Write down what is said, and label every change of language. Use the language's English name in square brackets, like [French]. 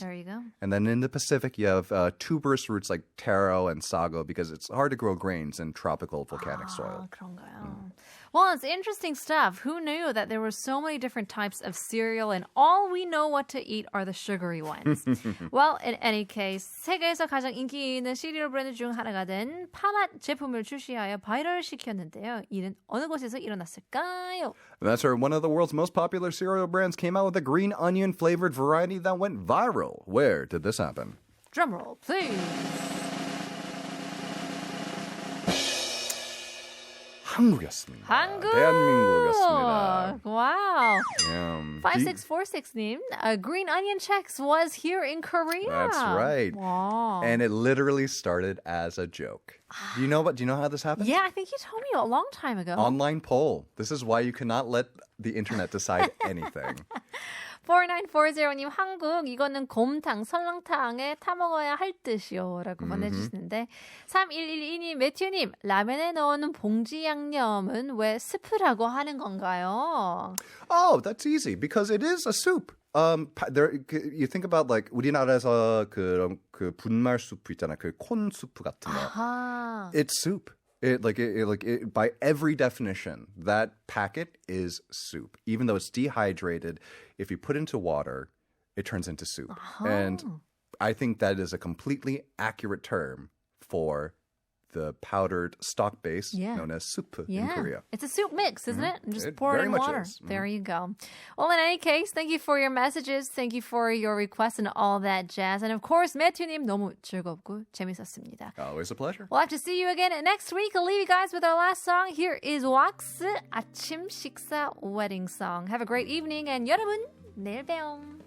[English] There you go. And then in the Pacific, you have tuberous roots like taro and sago because it's hard to grow grains in tropical volcanic soil. [Korean] 그런가요? [English] Well, it's interesting stuff. Who knew that there were so many different types of cereal and all we know what to eat are the sugary ones? Well, in any case, [Korean] 세계에서 가장 인기 있는 시리얼 브랜드 중 하나가 된 파맛 제품을 출시하여 바이럴시켰는데요. 이는 어느 곳에서 일어났을까요? [English] That's right. One of the world's most popular cereal brands came out with a green onion flavored variety that went viral. Where did this happen? Drumroll, please. [Korean] 한국이었습니다. 한국! 대한민국이었습니다. [English] Wow. Yeah. 5646님, Green Onion Chex was here in Korea. That's right. Wow. And it literally started as a joke. Do you know how this happened? Yeah, I think you told me a long time ago. Online poll. This is why you cannot let the internet decide anything. [Korean] 4940님, 한국, 이거는 곰탕, 설렁탕에 타먹어야 할 듯이요. 라고 보내주시는데, 3112님, 매튜님, 라면에 넣는 봉지 양념은 왜 스프라고 하는 건가요? [English] Oh, that's easy because it is a soup. You think about like [Korean] 우리나라에서 그 분말 수프 있잖아, 그 콘 수프 같은 거. 아하. [English] It's soup. By every definition, that packet is soup. Even though it's dehydrated, if you put into water, it turns into soup. Uh-huh. And I think that is a completely accurate term for the powdered stock base known as soup in Korea. It's a soup mix, isn't it? Just It pour it very in much water. is. There you go. Well, in any case, thank you for your messages. Thank you for your requests and all that jazz. And of course, [Korean] 매튜님 너무 즐겁고 재밌었습니다. [English] Always a pleasure. We'll have to see you again next week. I'll leave you guys with our last song. Here is Wax, 아침식사 wedding song. Have a great evening and [Korean] 여러분, 내일 봬요.